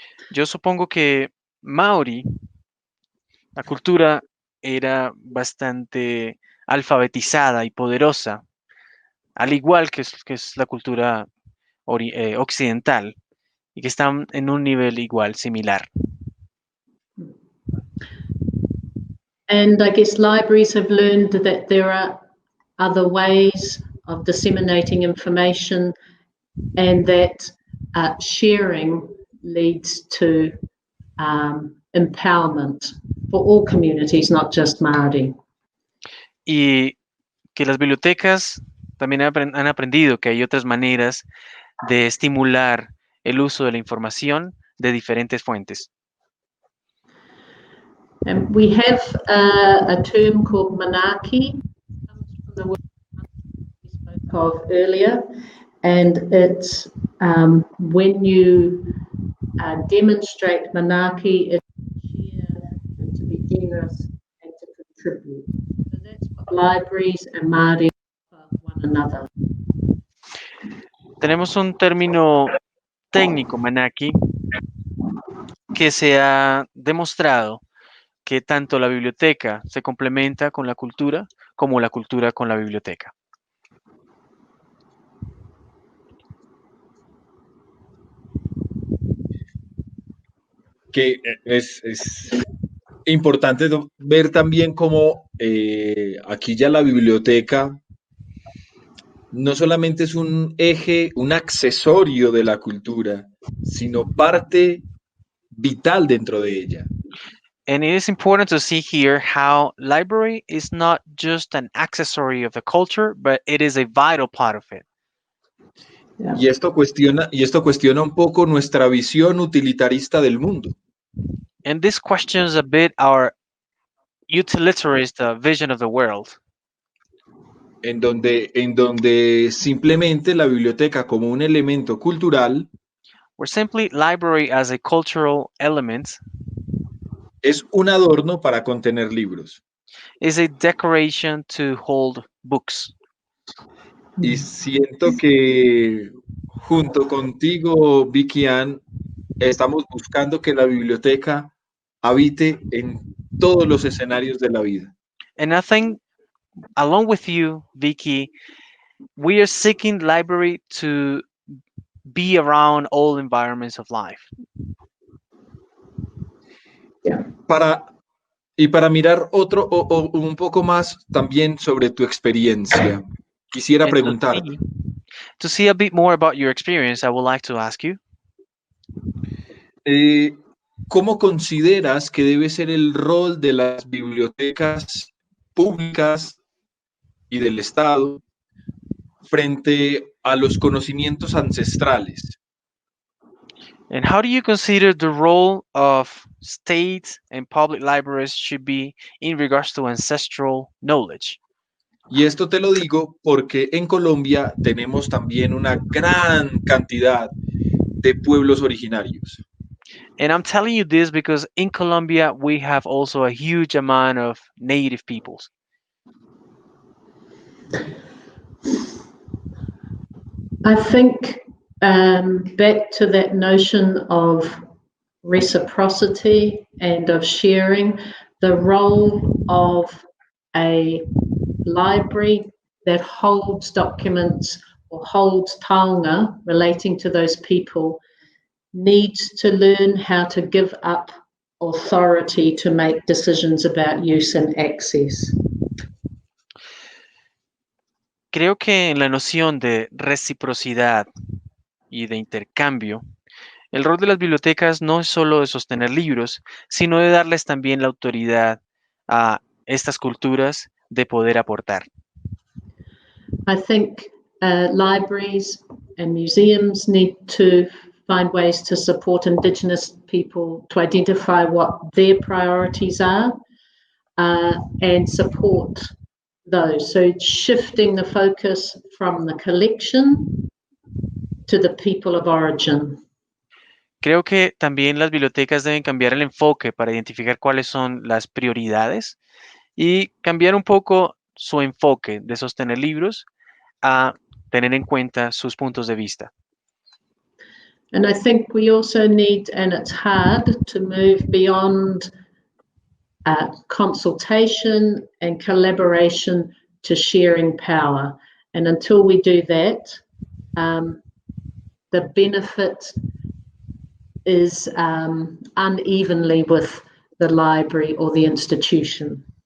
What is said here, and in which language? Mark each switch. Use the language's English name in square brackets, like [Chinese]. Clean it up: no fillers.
[Spanish] Yo supongo que Maori, la cultura era bastante alfabetizada y poderosa, al igual que es la cultura occidental, y que están en un nivel igual, similar. [English] And I guess libraries have learned that there are other ways of disseminating information, and that sharing leads to empowerment for all communities, not just Māori. [Spanish] Y que las bibliotecas también han aprendido que hay otras maneras de estimular el uso de la información de diferentes fuentes. [English] And we have a term called manaki, comes from the word we spoke of earlier, and it's when you demonstrate manaki, it's to share and to be generous and to contribute. So that's what libraries and Māori offer one another. [Spanish] Tenemos un término técnico, manaki, que se ha demostrado que tanto la biblioteca se complementa con la cultura como la cultura con la biblioteca. Que es importante ver también cómo aquí ya la biblioteca no solamente es un eje, un accesorio de la cultura, sino parte vital dentro de ella. [English] And it is important to see here how library is not just an accessory of the culture, but it is a vital part of it. Yeah. [Spanish] Y esto cuestiona un poco nuestra visión utilitarista del mundo. [English] And this questions a bit our utilitarist vision of the world, [Spanish] En donde simplemente la biblioteca como un elemento cultural [English] where simply library as a cultural element [Spanish] es un adorno para contener libros. [English] is a decoration to hold books. [Spanish] Y siento que junto contigo, Vicky Ann, estamos buscando que la biblioteca habite en todos los escenarios de la vida. [English] And I think, along with you, Vicky, we are seeking library to be around all environments of life. Yeah. [Spanish] Para mirar un poco más también sobre tu experiencia, quisiera [English] And [Spanish] preguntarte, [English] to see a bit more about your experience, I would like to ask you, [Spanish] ¿cómo consideras que debe ser el rol de las bibliotecas públicas y del Estado frente a los conocimientos ancestrales? [English] and how do you consider the role of state and public libraries should be in regards to ancestral knowledge? [Spanish] Y esto te lo digo porque en Colombia tenemos también una gran cantidad de pueblos originarios. [English] And I'm telling you this because in Colombia, we have also a huge amount of native peoples. I think back to that notion of reciprocity and of sharing, the role of a library that holds documents or holds taonga relating to those people needs to learn how to give up authority to make decisions about use and access. [Spanish] Creo que en la noción de reciprocidad y de intercambio, el rol de las bibliotecas no es solo de sostener libros, sino de darles también la autoridad a estas culturas de poder aportar. [English] I think libraries and museums need to find ways to support Indigenous people to identify what their priorities are and support those. So shifting the focus from the collection to the people of origin. [Spanish] Creo que también las bibliotecas deben cambiar el enfoque para identificar cuáles son las prioridades y cambiar un poco su enfoque de sostener libros a tener en cuenta sus puntos de vista. [English] And I think we also need, and it's hard, to move beyond consultation and collaboration to sharing power. And until we do that, the benefit is unevenly with the library or the institution.